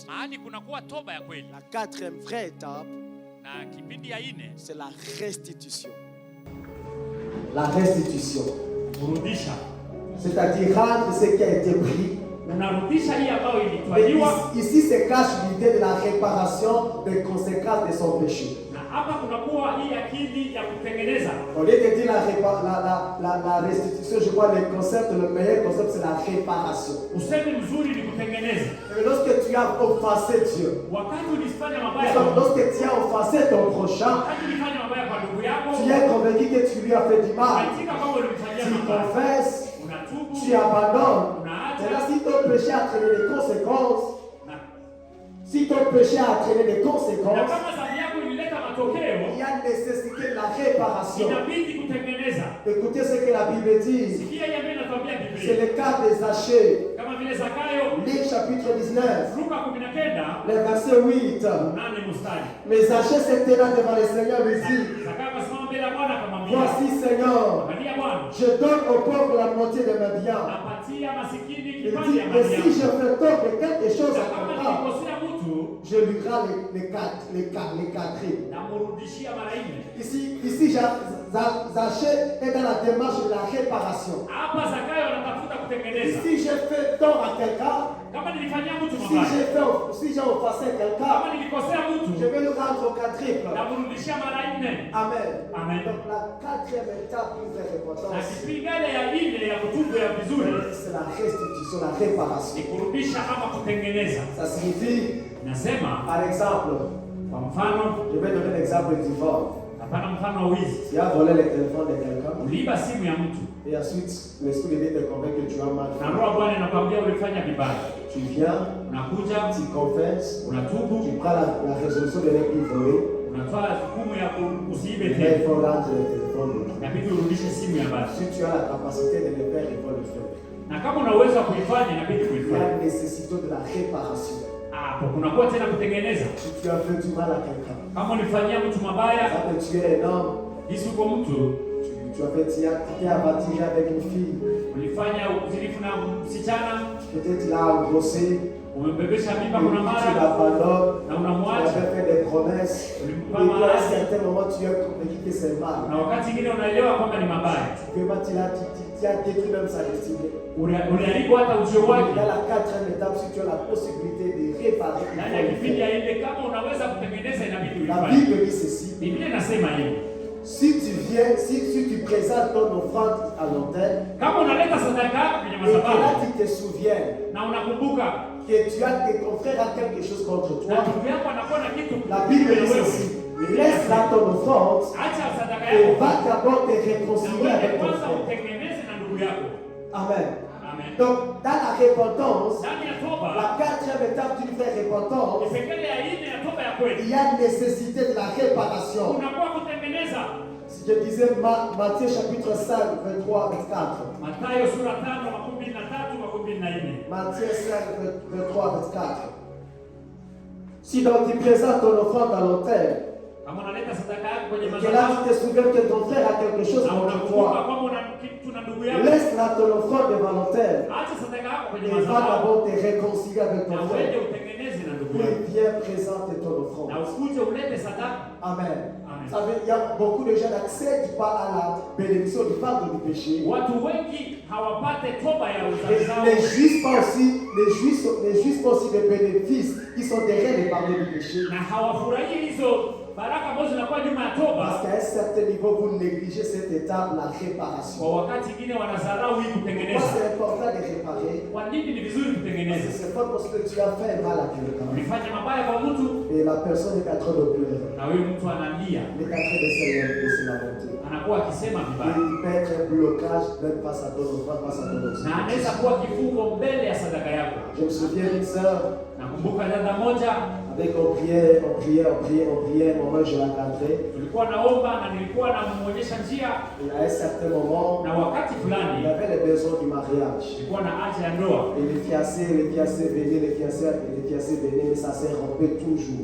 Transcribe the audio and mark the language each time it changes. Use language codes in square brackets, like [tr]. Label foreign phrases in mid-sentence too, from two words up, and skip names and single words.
[sw] mahali kunakuwa toba ya kweli, [fr] la 4e vraie étape, [sw] na kipindi ya nne [fr] c'est la restitution. La restitution, [sw] kurudisha, [fr] c'est-à-dire rendre ce qui a été pris. [sw] unarudisha hii ambayo [fr] Mais [sw] ilitwaliwa. [fr] ici se cache l'idée de la réparation des conséquences de son péché. [sw] Na hapa kunakuwa hii akili ya kutengeneza. [fr] Au lieu de dire la restitution, je crois le concept, le meilleur concept, c'est la réparation. [sw] Usemi mzuri ni kutengeneza. [fr] Mais lorsque tu as offensé Dieu, [sw] Wakati ulifanya mabaya kwa [fr] lorsque tu as offensé ton prochain, [sw] wakati ulifanya mabaya kwa ndugu yako, [fr] tu es convaincu que tu lui as fait du mal. [sw] unaitika kama ulimfanyia [fr] Tu [sw] mabaya, [fr] confesses, [sw] unatubu, [fr] tu abandonnes. [sw] unaacha, [fr] Maintenant, si ton péché a traîné des conséquences, [sw] na [fr] si ton péché a traîné des [sw] na [fr] conséquences, [sw] kama dhambi yako ilileta matokeo, [fr] il y a nécessité de la réparation. [sw] inabidi kutengeneza. [fr] Écoutez ce que la Bible dit. [sw] Sikia hii ambayo inatuambia [fr] C'est [sw] Biblia. [fr] le cas des Zachée. [sw] Kama vile Zakayo, [fr] Luc chapitre 19, [sw] Luka 19, [fr] le verset 8. [sw] 8 mstari. [fr] Mais Zachée se tenant devant le Seigneur lui dit, [sw] Zakayo akasimama mbele ya Bwana akamwambia, [fr] voici Seigneur, [sw] angalia Bwana, [fr] je donne aux pauvres la moitié de mes biens. [sw] napatia masikini [fr] Il [sw] kipande [fr] dit, [sw] ya [fr] mais [sw] mali [fr] si je [sw] yangu. [fr] fais tort de quelque chose [sw] Na [fr] à [sw] kama [fr] quelqu'un, [sw] nilikosea mtu, [fr] je lui rends les quatriers. [sw] namrudishia mara 4. [fr] Ici Zachée est dans la démarche de la réparation. [sw] Hapa Zakayo anatafuta kutengeneza. [fr] Si j'ai fait tort à quelqu'un, [sw] Kama nilifanyia mtu [fr] si [sw] mabaya, [fr] j'ai offensé quelqu'un, [sw] kama nilikosea [fr] je [sw] mtu, [fr] vais le rendre au quadruple. [sw] namrudishia mara 4. [fr] Amen. [sw] Amen. [fr] Donc la 4e étape d'une vraie [sw] Na [fr] repentance, [sw] kipengele ya 4 ya kutubu ya vizuri [fr] c'est la restitution, la réparation. [sw] ni kurudisha ama kutengeneza. [fr] Ça signifie, [sw] Nasema [fr] par exemple, [sw] kwa mfano, [fr] je vais donner l'exemple du vol. [sw] hapana, mfano wa wizi. [fr] Tu as volé le téléphone de quelqu'un [sw] Uliiba simu ya mtu [fr] et ensuite l'esprit de Dieu te convainc que tu as mal [sw] na [fr] fait. [sw] roho ya Bwana inakwambia ulifanya vibaya, [fr] Tu viens, [sw] unakuja, [fr] tu confesses, [sw] unatubu, [fr] tu prends la résolution de ne plus voler, [sw] unatoa hukumu ya usiibe [fr] mais il [sw] tena, [fr] faut rendre le téléphone. [sw] inabidi urudishe simu ya basi. [fr] Si tu as la capacité de le faire, il faut le faire. [sw] Na kama una uwezo wa kuifanya, inabidi [fr] Il y a [sw] kuifanya. [fr] une nécessité de la réparation. [sw] Hapo kunakuwa tena kutengeneza. [fr] Si tu as fait du mal à quelqu'un, [sw] Kama ulifanyia mtu mabaya, [fr] ça peut tuer un homme, [sw] hisi uko mtu [fr] tu as fait tu as abattu avec une fille, [sw] ulifanya uzinifu na msichana, [fr] peut-être il a engrossé, [sw] umembebesha [fr] et [sw] mimba, kuna [fr] puis tu [sw] mara [fr] l'abandonnes, [sw] na [fr] tu [sw] unamwacha, [fr] avais fait des promesses, et [sw] ulimpa [fr] puis à un [sw] mahali, [fr] certain moment tu es convaincu que c'est mal. [sw] na wakati mwingine unaelewa kwamba ni mabaya, [fr] Vraiment, tu as détruit même sa destinée. [sw] uliharibu hata ujio wake. [fr] Dans la 4e étape, si tu as la possibilité de réparer, il [sw] Ndani [fr] faut [sw] ya [fr] le [sw] kipindi [fr] faire. [sw] ya ile, kama unaweza kutengeneza, inabidi [fr] La [sw] uifanye. [fr] Bible dit ceci. [sw] Biblia inasema hivi, [fr] Si tu viens, si tu présentes ton offrande à l'autel, [sw] kama unaleta sadaka kwenye [fr] et que là [sw] madhabahu [fr] tu te souviens [sw] na unakumbuka [fr] que ton frère a quelque chose contre [sw] na [fr] toi, [sw] ndugu yako anakuwa na kitu [fr] la Bible [sw] na [fr] dit [sw] wewe, [fr] ceci. Laisse là ton offrande [sw] acha sadaka [fr] et [sw] yako [fr] va d'abord te [sw] na [fr] réconcilier [sw] wewe [fr] avec ton [sw] kwanza [fr] frère. [sw] utengeneze na ndugu yako. [fr] Amen. [sw] Amen. [fr] Donc, dans la repentance, [sw] Ndani ya toba, [fr] la 4e étape d'une vraie repentance, [sw] kipengele ya 4 ya toba ya kweli, [fr] il y a une nécessité de la réparation. [sw] unakuwa kutengeneza. [fr] Si je disais Matthieu chapitre 5, 23, 24. [sw] Mathayo sura 5:23-24. [fr] Matthieu 5, 23, 24. Si donc tu présentes ton offrande à l'autel, [sw] Kama unaleta sadaka yako kwenye [fr] et que là [sw] madhabahu [fr] tu te souviens que ton frère a quelque chose [sw] na [fr] contre [sw] unakumbuka [fr] toi, [sw] kwamba una kitu na ndugu yako, [fr] laisse là ton offrande devant l'autel [sw] acha sadaka yako kwenye [fr] et va [sw] madhabahu [fr] d'abord te réconcilier avec ton [sw] na [fr] frère. [sw] uende utengeneze na ndugu [fr] Puis [sw] yako [fr] viens présenter ton [sw] na [fr] offrande. [sw] usikuje ulete sadaka. [fr] Amen. [sw] Amen. [fr] Vous savez, il y a beaucoup de gens qui n'accèdent pas à la bénédiction du pardon du péché. [sw] Watu wengi hawapate toba ya [fr] Et [sw] dhambi zao [fr] ne jouissent pas aussi des bénéfices qui sont derrière les pardons du péché. [sw] na hawafurahii hizo baraka ambazo zinakuwa nyuma ya [fr] Parce [sw] toba. [fr] qu'à un certain niveau, vous négligez cette étape, la réparation. [sw] Kwa wakati mwingine wanadharau hii [fr] Pourquoi [sw] kutengeneza. [fr] c'est important de réparer? [sw] Kwa nini ni vizuri [fr] Parce que [sw] kutengeneza? [fr] c'est pas parce que tu as fait mal à quelqu'un. [sw] Ulifanya mabaya kwa mtu [fr] Et la personne est en train de pleurer. [sw] na huyu mtu analia, [fr] Il est en train de se lamenter. [sw] anakuwa akisema [fr] Et [sw] vibaya [fr] il peut être un blocage même face à ton offrande, face à ton [sw] na [fr] offrande. [sw] anaweza kuwa kifungo mbele ya sadaka yako. [fr] Je me souviens d'une sœur, [sw] Nakumbuka dada moja, [fr] avec on priait, un moment je l'encadrais. [sw] tulikuwa naomba na nilikuwa namuonyesha njia, [fr] Et à un certain moment, [sw] na wakati [fr] il [sw] fulani [fr] avait les besoins du mariage. [sw] nilikuwa na haja ya ndoa, [fr] Et les fiancés venaient, mais ça s'est rompu toujours.